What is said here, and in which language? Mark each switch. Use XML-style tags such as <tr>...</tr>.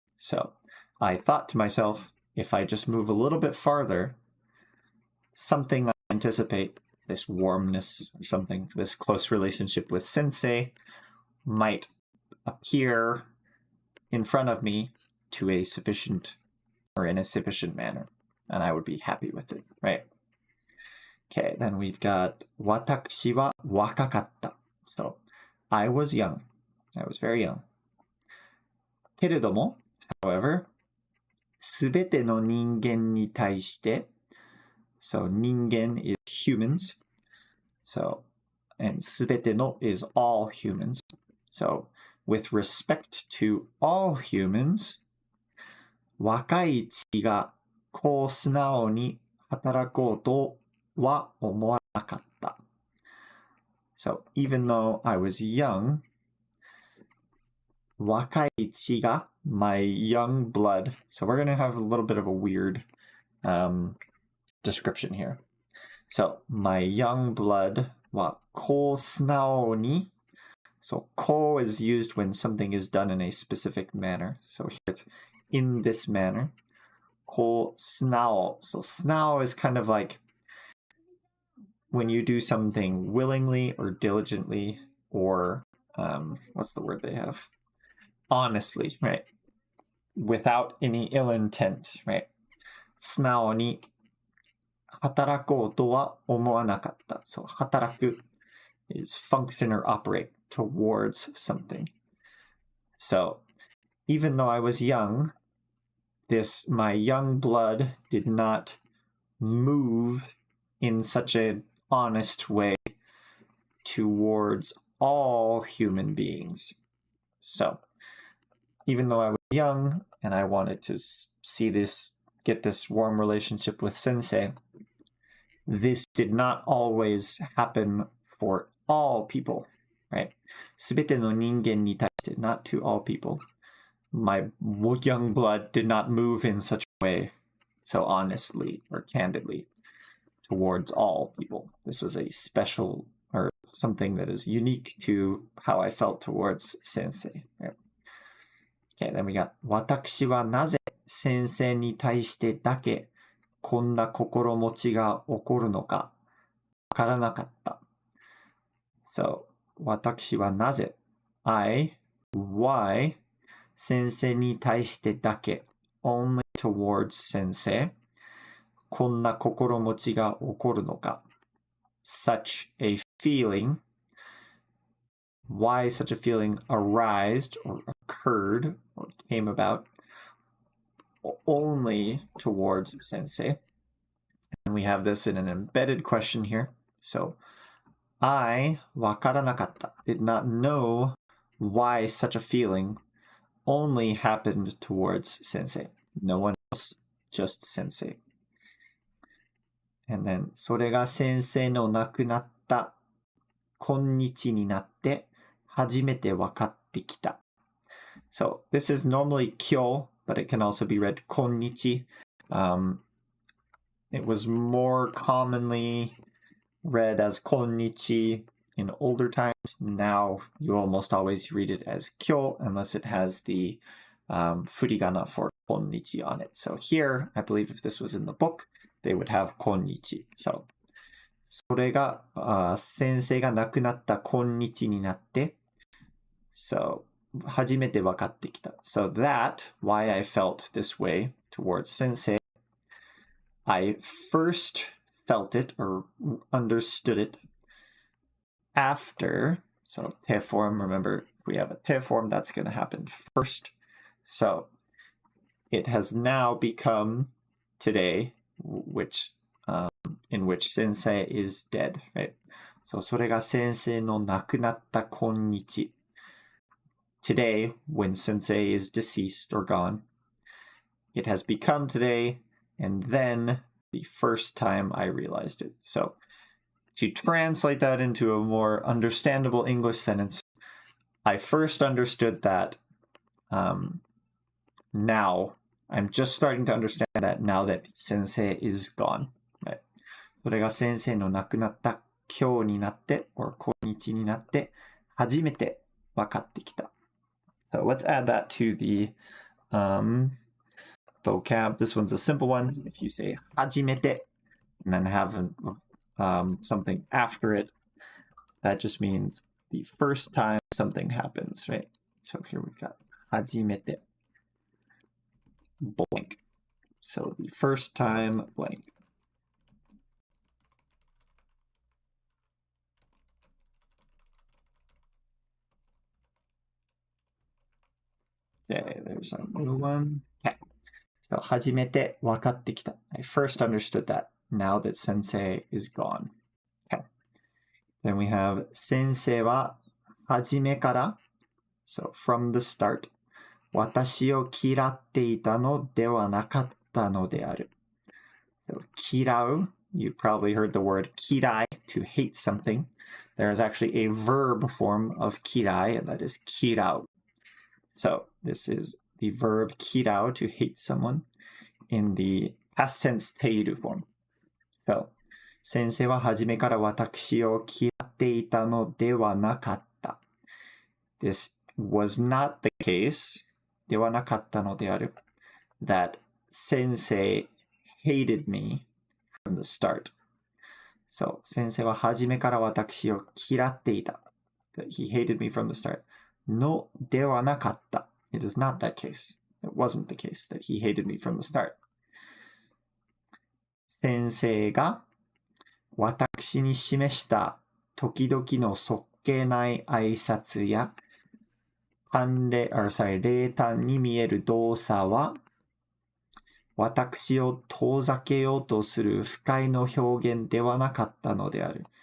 <en>So I thought to myself, if I just move a little bit farther, something I anticipate, this warmness or something, this close relationship with Sensei might appear in front of me to a sufficient or in a sufficient manner, and I would be happy with it, right? Okay, then we've got</en> <ja>私は若かった.</ja> <en>So, I was young. I was very young.</en> <ja>けれども,</ja> <en>however,</en> <ja>すべての人間に対して, so 人間</ja> <en>is humans. So, and</en> <ja>すべての</ja> <en>is all humans. So, with respect to all humans,</en> <ja>若い血がこう素直に働こうとは思わなかった.</ja> <en>So, even though I was young,</en> <ja>若い血が</ja> <en>my young blood. So we're going to have a little bit of a weird description here. So, my young blood</en> <ja>はこう素直に.</ja> <en>So, こう is used when something is done in a specific manner. So here it's in this manner.</en> <ja>こう素直.</ja> <en>So, 素直 is kind of like when you do something willingly or diligently or what's the word they have? Honestly, right? Without any ill intent, right?</en> <ja>素直に働こうとは思わなかった.</ja> <en>So 働く is function or operate towards something. So even though I was young, my young blood did not move in such an honest way towards all human beings. So even though I was young and I wanted to get this warm relationship with Sensei, this did not always happen for all people, right?</en> <ja>すべての人間に対して,</ja> <en>not to all people. My young blood did not move in such a way, so honestly or candidly, towards all people. This was a special or something that is unique to how I felt towards Sensei, right? Okay, then we got</en> <ja>私はなぜ先生に対してだけこんな心持ちが起こるのかわからなかった.</ja> <en>So,</en> <ja>私はなぜ</ja> <en>why</en> <ja>先生に対してだけ</ja> <en>only towards</en> <ja>先生こんな心持ちが起こるのか</ja> <en>such a feeling why such a feeling arised or occurred or came about only towards Sensei. And we have this in an embedded question here. So,</en> <ja>わからなかった</ja> <en>did not know why such a feeling only happened towards Sensei. No one else, just Sensei. And then,</en> <ja>それが先生の亡くなった今日になって初めて分かってきた.</ja> <en>So, this is normally kyo, but it can also be read konnichi. It was more commonly read as konnichi in older times. Now you almost always read it as kyo unless it has the furigana for konnichi on it. So here, I believe if this was in the book, they would have konnichi.</en> <ja>So, それが先生が亡くなった今日になって So, 初めて分かってきた.</ja> <en>So that, why I felt this way towards Sensei, I first felt it or understood it after, so te form, remember, if we have a te form, that's going to happen first. So it has now become today, which in which Sensei is dead, right?</en> <ja>So それが先生の亡くなった今日。</ja> <en>Today, when sensei is deceased or gone, it has become today, and then the first time I realized it. So to translate that into a more understandable English sentence, I first understood that now. I'm just starting to understand that now that sensei is gone. Right?</en> <ja>それが先生の亡くなった今日になって、or 今日になって、初めて分かってきた。</ja> <en>So let's add that to the vocab. This one's a simple one. If you say 初めて and then have something after it, that just means the first time something happens, right? So here we've got 初めて blank. So the first time blank. Okay, there's our new one. Okay.</en> <ja>So 初めて分かってきた.</ja> <en>I first understood that now that sensei is gone. Okay. Then we have</en> <ja>先生は初めから</ja> <en>so from the start</en> <ja>私を嫌っていたのではなかったのである.</ja> <en>So 嫌う, you probably heard the word 嫌い to hate something. There is actually a verb form of 嫌い, and that is 嫌う. So this is the verb 嫌う to hate someone in the past tense ている form.</en> <ja>So 先生は初めから私を嫌っていたのではなかった.</ja> <en>This was not the case.</en> <ja>ではなかったのである.</ja> <en>That sensei hated me from the start.</en> <ja>So 先生は初めから私を嫌っていた.</ja> <en>That he hated me from the start.</en> <ja>のではなかった.</ja> <en>It is not that case. It wasn't the case that he hated me from the start.</en> <ja>先生が私に示した時々のそっけない挨拶や冷淡に見える動作は私を遠ざけようとする不快の表現ではなかったのである.</ja>